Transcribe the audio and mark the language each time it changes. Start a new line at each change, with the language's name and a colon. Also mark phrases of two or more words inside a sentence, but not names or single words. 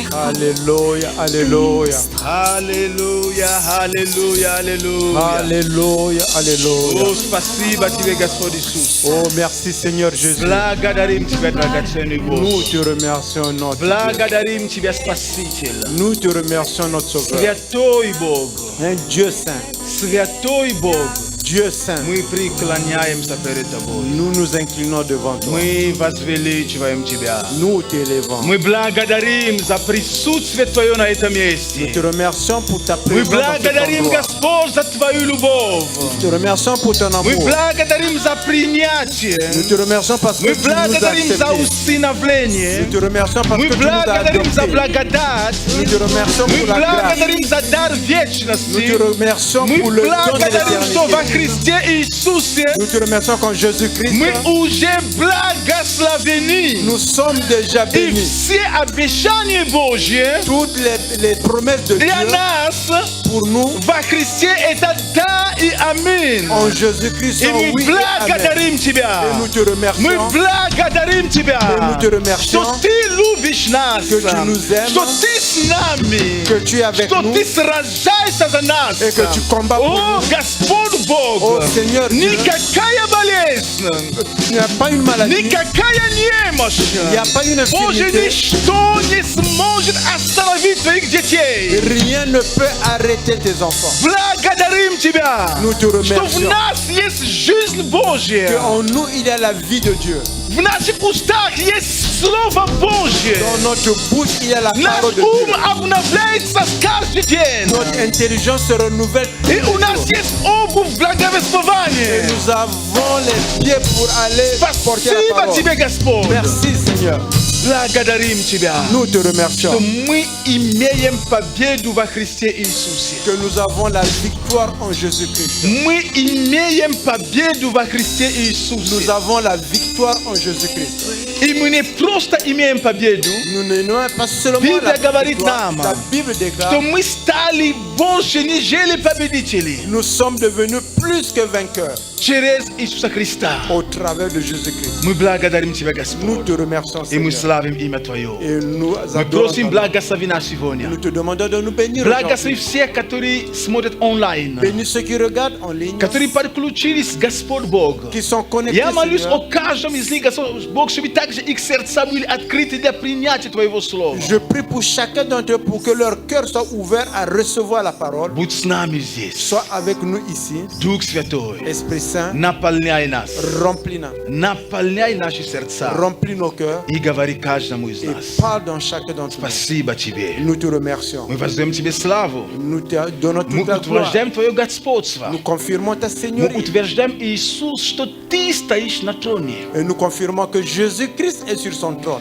Russian: Аллилуйя, аллилуйя. Аллилуйя, аллилуйя, аллилуйя. Аллилуйя, аллилуйя. О, спасибо тебе, Господь Иисус.
French: Oh, merci Seigneur Jésus.
Russian: Благодарим тебя, драгоценный
French: Nous
Russian: Бог.
French: te remercions notre Dieu.
Russian: Благодарим тебя, Спаситель.
French: Nous te remercions notre Sauveur.
Russian: Святой Бог,
French: Un Dieu saint,
Russian: святой Бог,
French: Dieu saint.
Russian: мы преклоняемся перед тобой.
French: Nous nous inclinons devant toi.
Russian: Мы возвеличиваем тебя.
French: Nous t'élevons.
Russian: Мы благодарим за присутствие Твое на этом
French: Nous
Russian: месте.
French: te remercions pour ta
Russian: Мы
French: présence dans cet
Russian: благодарим,
French: endroit.
Russian: Господь, за Твою любовь.
French: Nous te remercions pour ton
Russian: Мы
French: amour.
Russian: благодарим за принятие.
French: Nous te remercions parce que
Russian: Мы
French: tu nous as
Russian: благодарим за
French: acceptés.
Russian: усыновление.
French: Nous te remercions parce
Russian: Мы
French: que tu nous as
Russian: благодарим за
French: adoptés.
Russian: благодать.
French: Nous te remercions
Russian: Мы
French: pour la grâce.
Russian: благодарим за дар
French: Nous te
Russian: вечности.
French: remercions
Russian: Мы
French: pour le don de
Russian: благодарим, что во
French: l'éternité.
Russian: Христе Иисусе
French: Nous te remercions qu'en Jésus-Christ,
Russian: мы уже благословены.
French: nous sommes déjà
Russian: И
French: bénis.
Russian: все обещания Божьи
French: Toutes les promesses de
Russian: для
French: Dieu
Russian: нас
French: pour nous
Russian: во Христе это да и аминь.
French: en Jésus-Christ
Russian: И
French: sont
Russian: мы
French: oui et amen.
Russian: благодарим Тебя.
French: Et nous te
Russian: Мы
French: remercions
Russian: благодарим Тебя,
French: Et nous te remercions
Russian: что Ты любишь нас,
French: que tu nous aimes,
Russian: что Ты с нами,
French: que tu es avec
Russian: что
French: nous
Russian: Ты сражаешься за нас.
French: et que tu combats pour
Russian: О,
French: nous.
Russian: Господь Бог, О, Сеньор Диeu, никакая болезнь,
French: il n'y a pas une maladie,
Russian: никакая немощь,
French: il n'y a pas une
Russian: Боже,
French: infirmité,
Russian: ничто не сможет остановить
Polish: swoich dzieci.
French: Rien ne peut arrêter tes enfants.
Russian: Благодарим Тебя,
French: Nous te
Russian: что в
French: remercions.
Russian: нас есть жизнь Божья.
French: En nous, il y a la vie de Dieu.
Russian: В наших устах есть Слово Божье.
French: Dans notre bouche, il y a la
Russian: Наш
French: parole de
Russian: ум
French: Dieu.
Russian: обновляется каждый день.
French: Notre intelligence se renouvelle. tous
Russian: И
French: les
Russian: у нас
French: jours.
Russian: есть обувь
French: Et
Russian: благовествования.
French: nous avons les pieds pour aller porter la
Russian: Спасибо
French: parole.
Russian: Тебе, Господь.
French: Merci Seigneur.
Russian: Благодарим Тебя,
French: Nous te
Russian: что
French: remercions
Russian: мы имеем победу во Христе Иисусе.
French: que nous avons la victoire en Jésus-Christ.
Russian: Мы имеем победу во Христе
French: Nous
Russian: Иисусе.
French: avons la victoire en Jésus-Christ.
Russian: И мы не просто имеем победу,
French: Nous n'avons pas seulement Bible la
Russian: говорит
French: victoire.
Russian: нам,
French: La Bible déclare
Russian: что мы стали больше, нежели победители
French: nous sommes devenus plus que vainqueurs
Russian: через Иисуса Христа.
French: au travers de Jésus-Christ.
Russian: Мы благодарим Тебя,
French: Nous
Russian: Господь,
French: te remercions
Russian: и мы
French: Seigneur.
Russian: славим имя Твое.
French: Et nous
Russian: Мы
French: adorons
Russian: просим,
French: ton nom.
Russian: благослови нас сегодня.
French: Nous te demandons de nous bénir
Russian: Благослови
French: aujourd'hui.
Russian: всех, которые смотрят онлайн,
French: Bénis ceux qui regardent en ligne,
Russian: которые подключились, Господь Бог.
French: qui sont connectés,
Russian: Я молюсь
French: Seigneur.
Russian: о каждом из них, Господь Бог, чтобы также их сердца были открыты для принятия Твоего Слова.
French: Je prie pour chacun d'entre eux pour que leur cœur soit ouvert à recevoir la parole.
Russian: Будь с нами здесь.
French: Sois avec nous ici.
Russian: Дух Святой,
French: Esprit Saint,
Russian: наполняй нас,
French: remplis нас.
Russian: наполняй наши сердца
French: Remplis nos cœurs
Russian: и говори каждому из
French: et
Russian: нас.
French: parle dans chacun d'entre nous.
Russian: Спасибо Тебе.
French: Nous te remercions.
Russian: Мы воздаем Тебе славу.
French: Nous te donnons
Russian: Мы
French: toute la gloire.
Russian: утверждаем Твое господство.
French: Nous confirmons ta
Russian: Мы
French: Seigneurie.
Russian: утверждаем, Иисус, что Ты стоишь на троне.
French: Et nous confirmons que Jésus-Christ est sur son trône.